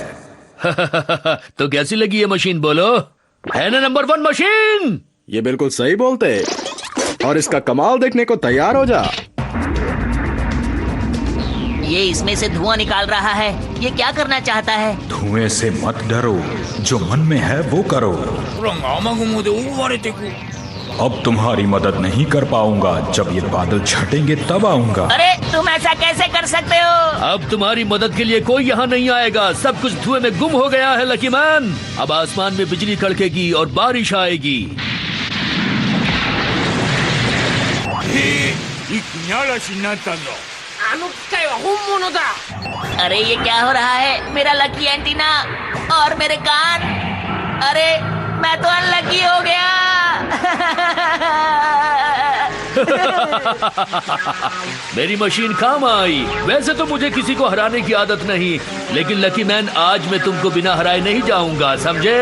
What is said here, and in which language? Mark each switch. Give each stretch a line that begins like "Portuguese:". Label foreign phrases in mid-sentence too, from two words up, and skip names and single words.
Hindi: तो कैसी लगी ये मशीन, बोलो? है ना नंबर 1 मशीन? ये बिल्कुल सही बोलते, और इसका कमाल देखने को तैयार हो जा। ये इसमें से धुआं निकाल रहा है, ये क्या करना चाहता है? धुएं से मत डरो, जो मन में है वो करो।
Japanese: ほら雨雲で覆われてく。
Hindi: अब तुम्हारी मदद नहीं कर पाऊंगा, जब ये बादल छटेंगे तब आऊंगा। अरे तुम ऐसा कैसे कर सकते हो? अब तुम्हारी मदद के लिए कोई यहाँ नहीं आएगा, सब कुछ धुएं में गुम हो गया है लकी मैन। अब आसमान में बिजली कड़केगी और बारिश आएगी।
Japanese: 一気に嵐になったぞ。あの機械は本物だ。
Hindi: अरे ये क्या हो रहा है? मेरा
English: lucky antenna
Hindi: और मेरे कान। अरे मैं तो अनलकी हो गया। मेरी मशीन काम आई। वैसे तो मुझे किसी को हराने की आदत नहीं, लेकिन लकी मैन आज मैं तुमको बिना हराए नहीं जाऊंगा, समझे?